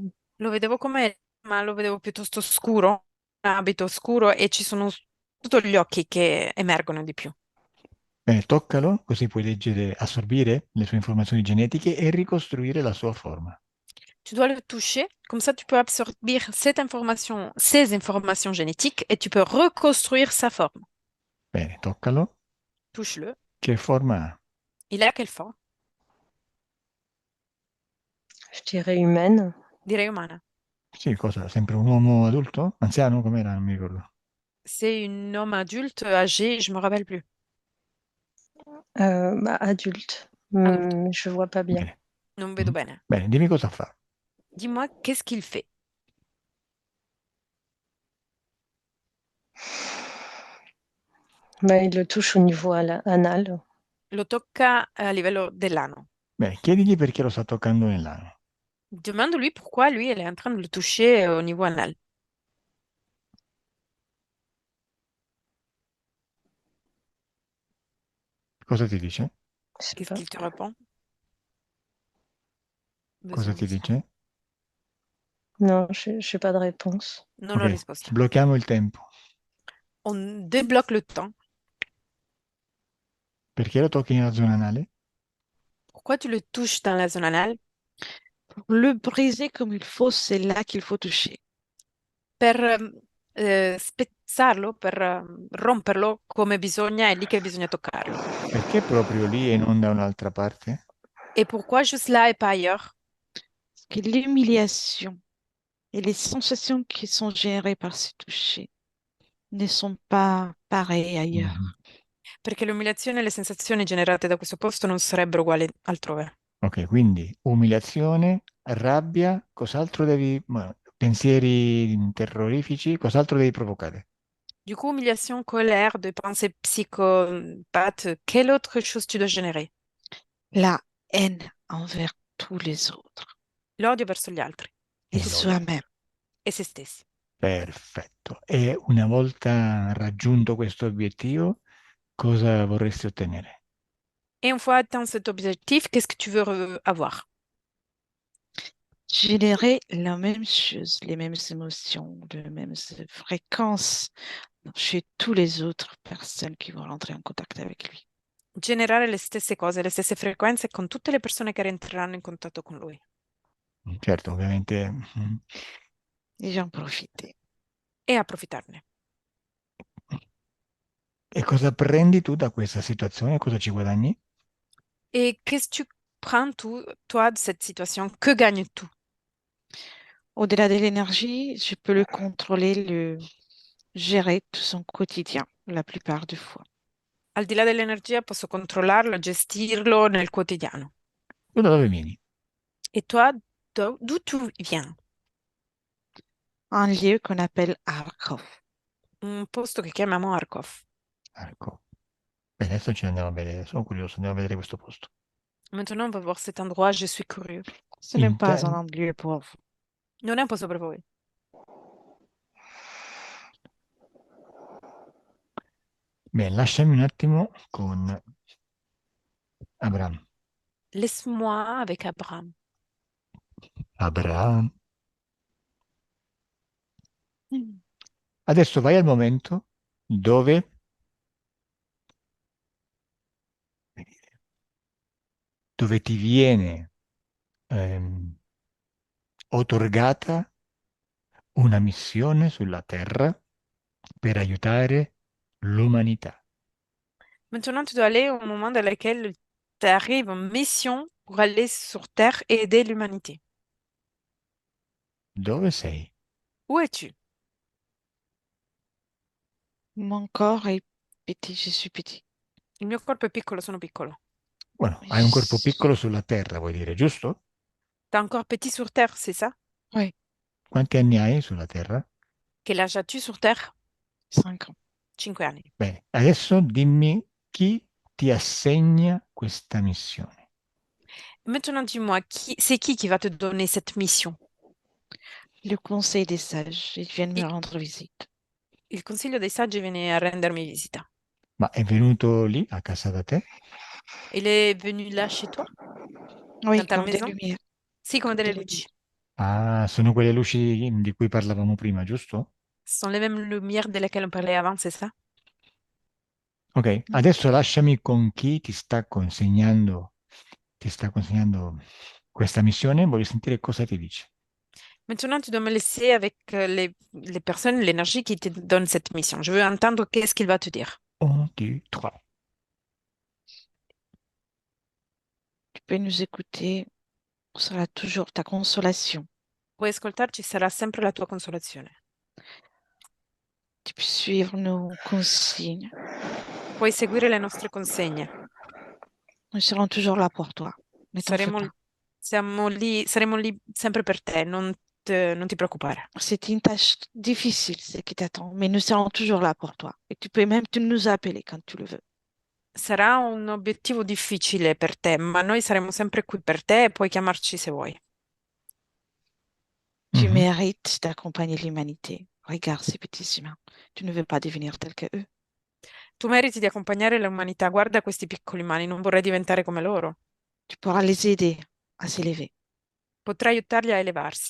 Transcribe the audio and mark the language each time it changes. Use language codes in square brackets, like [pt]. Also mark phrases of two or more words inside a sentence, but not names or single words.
[it] Lo vedevo come, ma lo vedevo piuttosto scuro, un abito scuro e ci sono tutti gli occhi che emergono di più. Bene, toccalo, così puoi leggere, assorbire le sue informazioni genetiche e ricostruire la sua forma. [fr] Tu dois le toucher, comme ça tu peux absorber ces informations génétiques et tu peux reconstruire sa forme. [it] Bene, toccalo. [fr] Touche-le. [it] Che forma ha? [fr] Il a quelle forme? Je dirais humaine. [it] Direi umana. Sì, cosa? Sempre un uomo adulto? Anziano? Com'era? Non mi ricordo. [fr] C'est un homme adulte, âgé, je me rappelle plus. Bah, adulte. Adulte. Je vois pas bien. [it] Bene. Non vedo bene. Bene, dimmi cosa fa. [fr] Dis-moi, qu'est-ce qu'il fait? Bah, il le touche au niveau anal. [it] Lo tocca a livello dell'ano. Bene, chiedigli perché lo sta toccando nell'ano. [fr] Demande-lui pourquoi lui, elle est en train de le toucher au niveau anal. [it] Cosa ti dice? [fr] Je sais Qu'est-ce pas. qu'il te répond? [it] Cosa ti dice? [fr] Non, je n'ai pas de réponse. [it] Non ho Ok, risposta. sblocchiamo il tempo. [fr] On débloque le temps. [it] Perché lo tocchi nella zona anale? [fr] Pourquoi tu le touches dans la zone anale? Pour le briser comme il faut, c'est là qu'il faut toucher. [it] Per spezzarlo, per romperlo come bisogna, è lì che bisogna toccarlo. Perché proprio lì e non da un'altra parte? [fr] Et pourquoi juste là et pas ailleurs? Parce que l'humiliation et les sensations qui sont générées par ce toucher ne sont pas pareils ailleurs. Mhm. [it] Perché l'umiliazione e le sensazioni generate da questo posto non sarebbero uguali altrove. Ok, quindi umiliazione, rabbia, cos'altro devi, pensieri terrorifici, cos'altro devi provocare? [fr] Du coup, humiliation, colère, de pensées psychopathes, quelle autre chose tu dois générer? La haine envers tous les autres [it] L'odio verso gli altri [fr] et [it] E l'odio. [fr] soi-même. [it] e se stessi. Perfetto. E una volta raggiunto questo obiettivo, cosa vorresti ottenere? [fr] Et une fois atteint cet objectif, qu'est-ce que tu veux avoir? Générer la même chose, les mêmes émotions, les mêmes fréquences chez tous les autres personnes qui vont rentrer en contact avec lui. [it] Generare le stesse cose, le stesse frequenze con tutte le persone che rientreranno in contatto con lui. Certo, ovviamente. [fr] Et j'en profite. [it] E approfittarne. E cosa prendi tu da questa situazione? Cosa ci guadagni? [fr] Et qu'est-ce que tu prends, toi, de cette situation? Que gagnes-tu? Au-delà de l'énergie, je peux le contrôler, le gérer tout son quotidien la plupart du fois. [it] Al di là dell'energia posso controllarlo, gestirlo nel quotidiano. Tu da dove vieni? [fr] Et toi, d'où tu viens? Un lieu qu'on appelle Arkhov. [it] Un posto che chiamiamo Arkhov. Ecco. Bene, adesso ci andiamo a vedere, sono curioso, andiamo a vedere questo posto. [fr] Maintenant, on va voir cet endroit, je suis curieux. Ce n'est pas un lieu pour vous. [it] Non è un posto per voi. Bene, lasciami un attimo con Abraham. [fr] Laisse-moi avec Abraham. Abraham. Mm. [it] Adesso vai al momento dove ti viene otorgata una missione sulla Terra per aiutare l'umanità. [fr] Maintenant, tu dois aller au moment dans lequel tu arrives en mission pour aller sur Terre et aider l'humanité. [it] Dove sei? [fr] Où es-tu? Mon corps est petit, je suis petit. [it] Il mio corpo è piccolo, sono piccolo. Bueno, [fr] Mais [it] hai un corpo piccolo sulla Terra, vuoi dire, giusto? [fr] T'es encore petit sur Terre, c'est ça? Oui, [it] Quanti anni hai sulla Terra? [fr] Quel âge as-tu sur Terre? 5 ans. [it] 5 anni. Bene, adesso dimmi chi ti assegna questa missione. [fr] Maintenant, dis-moi, c'est qui va te donner cette mission? Le conseil des sages, ils viennent me [it] Il, [fr] rendre visite. [it] il Consiglio dei Saggi viene a rendermi visita. Ma è venuto lì a casa da te? [fr] Il est venu là chez toi, Oui, dans ta comme des maison? lumières, [it] Sì, come [fr] comme [it] delle [fr] des [it] luci. [fr] lumières. [it] Ah, sono quelle luci di cui parlavamo prima, giusto? [fr] Ce sont les mêmes lumières de lesquelles on parlait avant, c'est ça? [it] Ok, Mm. adesso lasciami con chi ti sta consegnando questa missione, voglio sentire cosa ti dice. [fr] Maintenant, tu dois me laisser avec les personnes, l'énergie qui te donne cette mission. Je veux entendre qu'est-ce qu'il va te dire. Un, deux, trois. Tu peux nous écouter, on sera toujours ta consolation. [it] Puoi ascoltarci, sarà sempre la tua consolazione. [fr] Tu peux suivre nos consignes. [it] Puoi seguire le nostre consegne. [fr] Nous serons toujours là pour toi. Ne t'en fais [it] Saremo, [fr] pas. [it] saremo lì sempre per te, non ti preoccupare. [fr] C'est une tâche difficile, ce qui t'attend, mais nous serons toujours là pour toi. Et tu peux même nous appeler quand tu le veux. [it] Sarà un obiettivo difficile per te, ma noi saremo sempre qui per te e puoi chiamarci se vuoi. [fr] Tu Mhm. mérites d'accompagner l'humanité. Regarde ces petits humains. Tu ne veux pas devenir tel que eux. [it] Tu meriti di accompagnare l'umanità. Guarda questi piccoli umani, non vorrei diventare come loro. [fr] Tu pourras les aider à s'élever [it] Potrai aiutarli a elevarsi,